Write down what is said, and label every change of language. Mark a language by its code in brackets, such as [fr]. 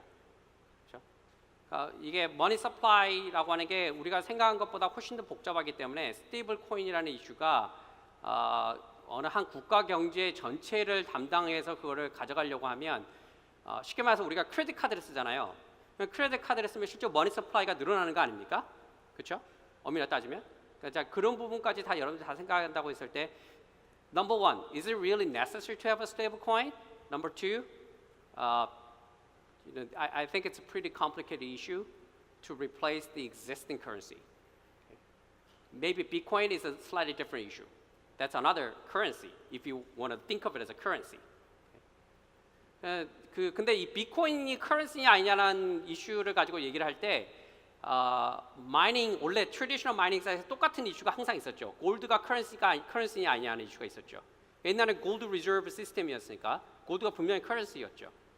[ko] 그렇죠? 이게 머니 서플라이라고 하는 게 우리가 생각한 것보다 훨씬 더 복잡하기 때문에 스테이블 코인이라는 이슈가 어느 한 국가 경제 전체를 담당해서 그거를 가져가려고 하면 쉽게 말해서 우리가 크레딧 카드를 쓰잖아요. 크레딧 카드를 쓰면 실제 머니 서플라이가 늘어나는 거 아닙니까? 그렇죠? 엄밀히 따지면. 그러니까 그런 부분까지 다 여러분들 다 생각한다고 했을 때 [en] Number one, is it really necessary to have a stable coin? Number two, I think it's a pretty complicated issue to replace the existing currency. Okay. Maybe Bitcoin is a slightly different issue. That's another currency if you want to think of it as a currency. Okay. [ko] 근데 이 비트코인이 커런시냐 아니냐라는 이슈를 가지고 얘기를 할 때 마이닝 원래 트래디셔널 마이닝사에서 똑같은 이슈가 항상 있었죠. 골드가 커런시냐 아니냐는 이슈가 있었죠. 옛날엔 골드 리저브 시스템이었으니까 골드가 분명히 커런시였죠.